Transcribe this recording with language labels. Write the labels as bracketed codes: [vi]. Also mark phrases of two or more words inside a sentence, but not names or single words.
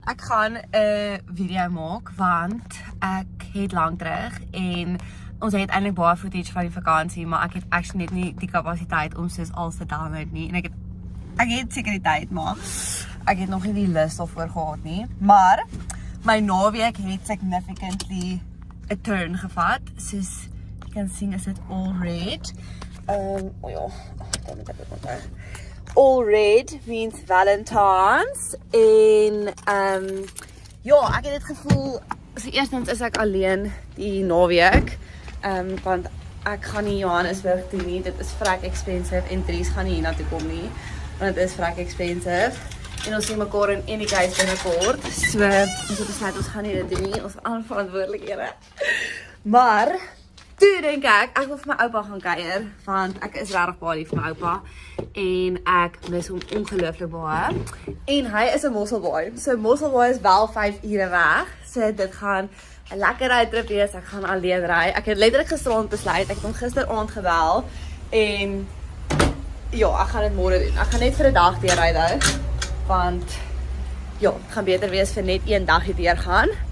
[af] Ek gaan 'n video maak want ek het lank terug en ons het eintlik baie footage van die vakansie, maar ek het actually net nie die kapasiteit om soos alles te download nie en ek het seker die tyd, maar ek het nog nie die lus daarvoor gehad nie. Maar my naweek het significantly 'n turn gevat, soos jy kan sien is dit [en] all red. [af] Dan moet ek dit onthou. [en] All red means Valentine's [af] en ja, ek het dit gevoel, so eerstens is ek alleen die naweek, want ek gaan nie Johannesburg toe nie, dit is vrek expensive en Dries gaan nie hier na toe kom nie, want dit is vrek expensive en ons sien mekaar [en] in any case [af] binnekort, so ons het besluit ons gaan nie dit doen nie, ons aanverantwoordelikhede, maar toe denk ek wil vir my oupa gaan kuier, want ek is regtig baie lief vir my oupa en ek mis hom ongelooflik baie en hy is 'n Mosselbaai, so Mosselbaai is wel 5 ure weg, so dit gaan 'n lekker rytrip wees, ek gaan alleen ry, ek het letterlik gisterand besluit, ek het hom gisteraand gebel en ja, ek gaan dit môre doen, ek gaan net vir 'n dag deurry nou, want ja, het gaan beter wees vir net een dag deur gaan,